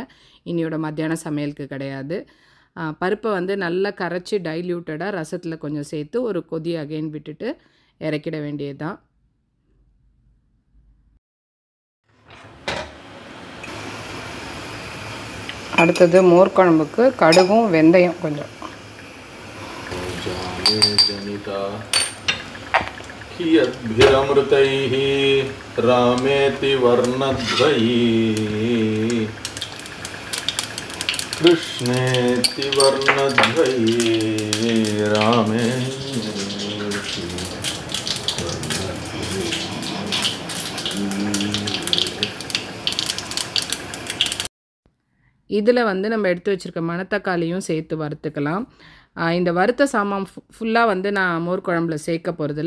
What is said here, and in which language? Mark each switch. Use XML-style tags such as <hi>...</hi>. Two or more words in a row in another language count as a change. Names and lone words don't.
<ta>இன்னியோட மத்தியான சமையலுக்கு கிடையாது. பருப்பை வந்து நல்லா கரைச்சி டைல்யூட்டடாக ரசத்தில் கொஞ்சம் சேர்த்து ஒரு கொதி அகைன் விட்டுட்டு இறக்கிட வேண்டியது தான். அடுத்தது மோர் குழம்புக்கு கடுகும் வெந்தயம் கொஞ்சம்.</ta> <sa>जनिता कियद्भिरमृतैः रामेति वर्णद्वयी कृष्णेति वर्णद्वयी रामेति</sa> <ta>இதில் வந்து நம்ம எடுத்து வச்சுருக்க மணத்தக்காளியும் சேர்த்து வறுத்துக்கலாம். இந்த வறுத்த சாமான் ஃபுல்லாக வந்து நான் மோர் குழம்புல சேர்க்க போகிறதில்ல.</ta>